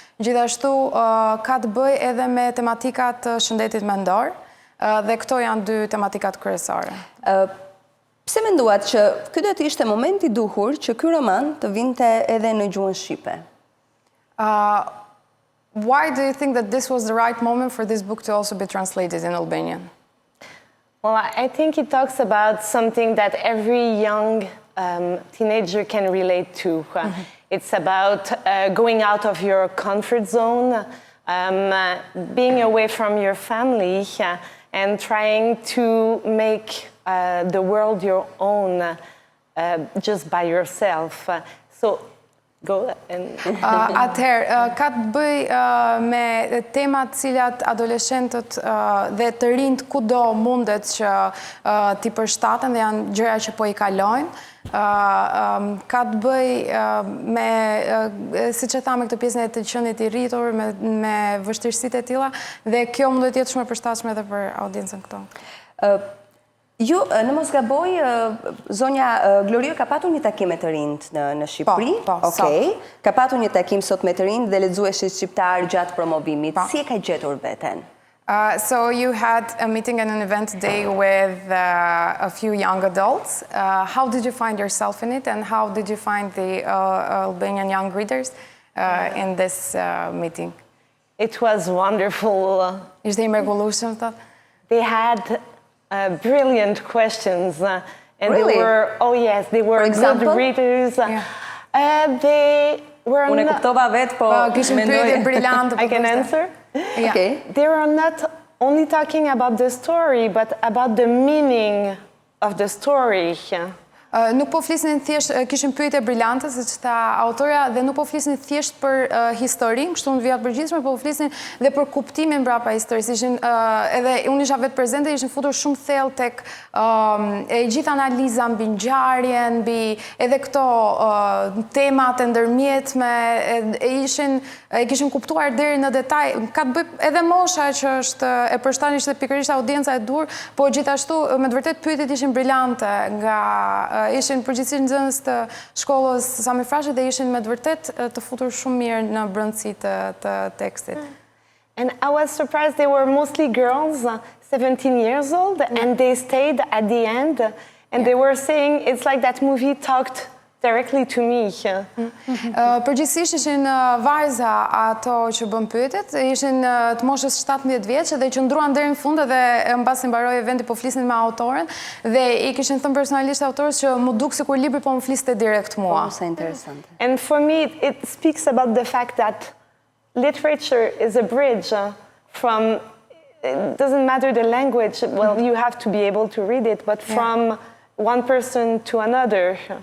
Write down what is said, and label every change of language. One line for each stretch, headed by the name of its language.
Albanian: Gjithashtu ka të bëjë edhe me tematikat të shëndetit mendor, dhe këto janë 2 tematikat kryesore. Pse menduat që ky do të ishte momenti I duhur që ky roman të vinte edhe në gjuhën shqipe?
English: Why do you think that this was the right moment for this book to also be translated in Albanian? Well, I think it talks about something that every young teenager can relate to. It's about going out of your comfort zone, being away from your family, and trying to make the world your own just by yourself. So, go and...
Albanian: Atëherë, ka të bëj me temat cilat adoleshentët dhe të rinjt kudo mundet që t'i përshtaten dhe janë gjëra që po I kalojnë. Ka të bëj me, siç e thamë, këtë pjesën e të qenit I rritur, me vështirësitë e tilla, dhe kjo mund të jetë shumë e përshtatshme edhe për audiencën këto. Ju, në mos gaboj, zonja Glorio ka patur një takim me të rinjt në Shqipëri? Po, Okej. Ka patur një takim sot me të rinjt dhe lexueshit shqiptar gjatë promovimit. Si e ka gjetur veten?
English: So you had a meeting and an event today with a few young adults. How did you find yourself in it, and how did you find the Albanian young readers in this meeting? It was wonderful.
Albanian: Ishte I mrekullueshëm, thot?
English: They had brilliant questions. And Really? they were For example? good readers. They were
Albanian: Unë e
English: not,
Albanian: kuptova vetë, po Kishin pyetje brillante.
English: I can answer.
Albanian: Okej.
English: They were not only talking about the story, but about the meaning of the story.
Albanian: Nuk po flisnin thjesht, kishin pyetje brillante, siç tha autorja, dhe nuk po flisnin thjesht për historinë, kështu në vijat përgjithshme, po flisnin dhe për kuptimin mbrapa historisë. Ishin edhe unë isha vetë prezente, ishin futur shumë thellë tek e gjithë analiza mbi ngjarjen, mbi edhe këto temat e ndërmjetme, e kishin kuptuar deri në detaj. Ka të bëjë edhe mosha që është e përshtaten ishte pikërisht audienca e dur, po gjithashtu me të vërtetë pyetjet ishin brillante nga ishin përgjithsisht nxënës të shkollës Sami Frashi dhe ishin me të vërtet të futur shumë mirë në brendësi të tekstit.
English: And I was surprised they were mostly girls, 17 years old, and they stayed at the end, and they were saying it's like that movie talked directly to me.
Albanian: Përgjithsisht ishin vajza ato që bën pyetjet, ishin të moshës 17 vjeç dhe qëndruan deri në fund edhe mbasi mbaroi eventi po flisnin me autoren dhe I kishin thënë personalisht autorës që mu duk sikur libri po më fliste direkt mua. Sa interesante.
English: And for me, it speaks about the fact that literature is a bridge from, it doesn't matter the language, well, you have to be able to read it, but from one person to another.